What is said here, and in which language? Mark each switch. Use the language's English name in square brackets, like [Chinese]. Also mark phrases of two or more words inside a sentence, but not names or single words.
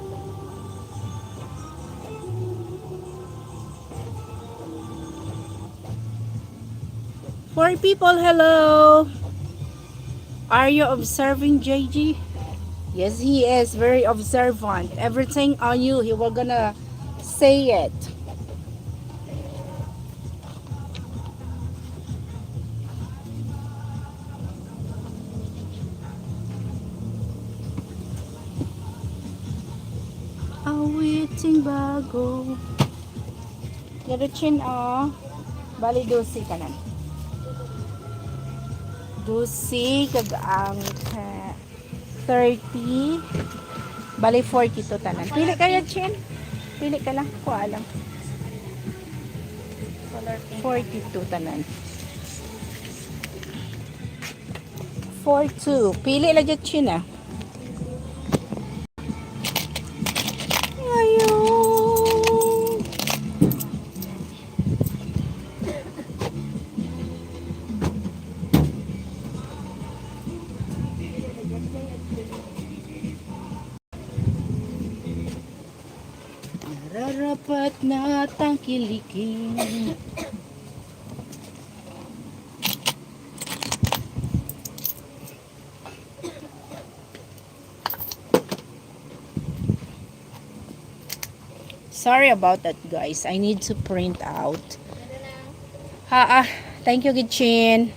[English] Four people, hello. Are you observing JG? Yes, he is very observant. Everything on you, he will gonna say it. [Filipino] Awiting bago. [Hiligaynon] Garutsin, oh. Bali, dosi ka na. Dosi, kag ang 30. Bali, 42 tanan. Pili kaya, Chin? Pili ka lang. Kuha lang. 42 tanan. 42. [Filipino] Pili lang dyan, Chin, ah. Ayun. Nararapat na tangkilikin. [English] Sorry about that, guys. I need to print out. Thank you, Gitchin.